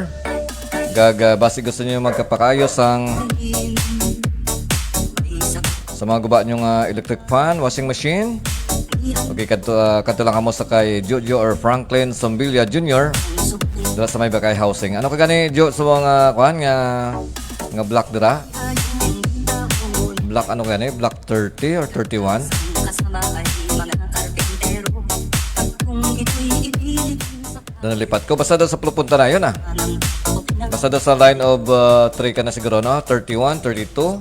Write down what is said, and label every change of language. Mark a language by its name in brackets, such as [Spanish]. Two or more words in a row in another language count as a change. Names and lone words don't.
[Hiligaynon] Basi gusto niyo magkapakayos sa mga guba niyong [English] electric fan, washing machine. [Hiligaynon] Okay, kanto lang kamo sa kay Jojo or Franklin Sombilia Jr. Dala sa may Bakay Housing. Ano ka gani, Jo, sa mga kuhan nga block dira? Block ano gani? Block 30 or 31? [Filipino] Doon nalipat ko. Basta doon sa pupunta na yun Basta doon sa [English] line of [Filipino] 3 ka na siguro, no? 31, 32.